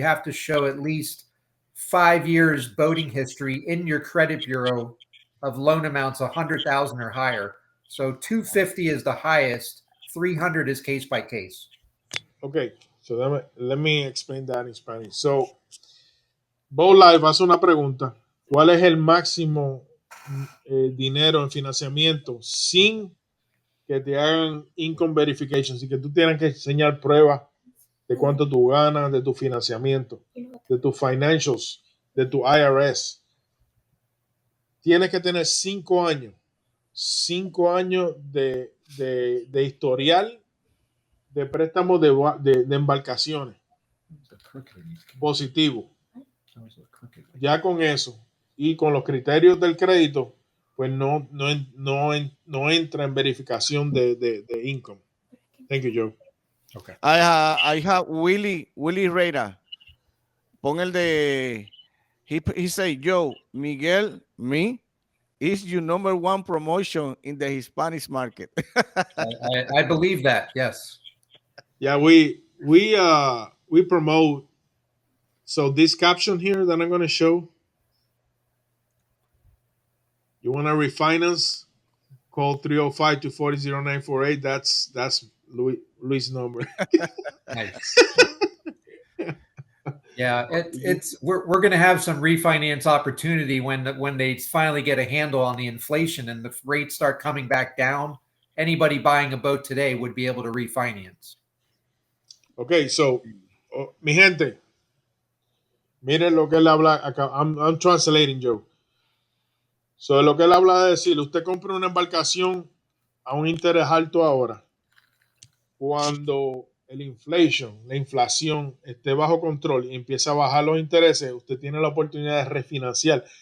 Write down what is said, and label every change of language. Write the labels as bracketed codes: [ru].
[en] You have to show at least 5 years boating history in your credit bureau of loan amounts 100,000 or higher. So 250 is the highest. 300 is case by case. Okay, so let me explain that in Spanish. [es] So, Bow Life hace una pregunta. ¿Cuál es el máximo dinero en financiamiento sin que te hagan income verification? Así que tú tienes que enseñar pruebas de cuánto tú ganas, de tu financiamiento, de tus financials, de tu IRS. Tienes que tener 5 años. 5 años de historial de préstamos de embarcaciones positivo. Ya con eso y con los criterios del crédito, pues no entra en verificación de income. [en] Thank you, Joe. Okay. I have Willie Reira. [es] Pon el de [en] he say, Joe, Miguel, me is your number one promotion in the Hispanic market. I believe that. Yes. Yeah, we promote. So this caption here that I'm going to show, you want to refinance, call 305-240-0948. That's Luis' number. Nice. Yeah, we're going to have some refinance opportunity when they finally get a handle on the inflation and the rates start coming back down. Anybody buying a boat today would be able to refinance. [es] Ok, so, mi gente, miren lo que él habla acá. [en] I'm translating, Joe. [es] So, lo que él habla de decir, usted compra una embarcación a un interés alto ahora. Cuando la inflación esté bajo control y empieza a bajar los intereses, usted tiene la oportunidad de refinanciar.